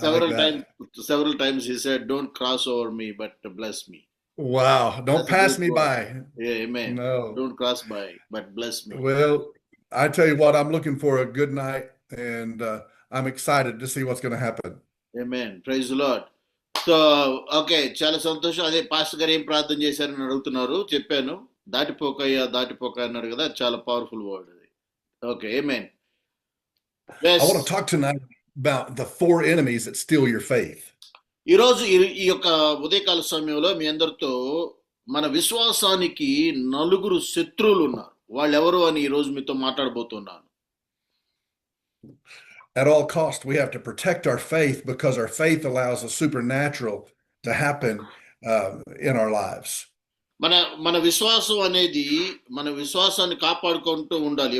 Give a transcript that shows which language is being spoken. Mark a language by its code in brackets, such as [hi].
[en] Several times he said, don't cross over me, but bless me. Wow. Don't pass me by. Yeah, amen. No. Don't cross by, but bless me. Well, I tell you what, I'm looking for a good night, and I'm excited to see what's going to happen. Amen. Praise the Lord. [te] So, okay, చాలా సంతోషం. అదే pastor గారు ఏం ప్రార్థన చేశారని అడుగుతున్నారు. చెప్పాను, దాటిపోకయ్యా దాటిపోక అన్నాడు కదా, చాలా పవర్ఫుల్ వర్డ్ అది. Okay, amen. [en] I want to talk tonight about the 4 enemies that steal your faith. [te] ఈరోజు ఈ యొక్క ఉదయకాల సమయంలో మీ అందరితో మన విశ్వాసానికి 4 శత్రువులు ఉన్నారు. వాళ్ళు ఎవరు అని ఈరోజు మీతో మాట్లాడబోతున్నాను. [en] At all costs, we have to protect our faith because our faith allows the supernatural to happen in our lives. [te] మన విశ్వాసం అనేది మన విశ్వాసాన్ని కాపాడుకుంటూ ఉండాలి.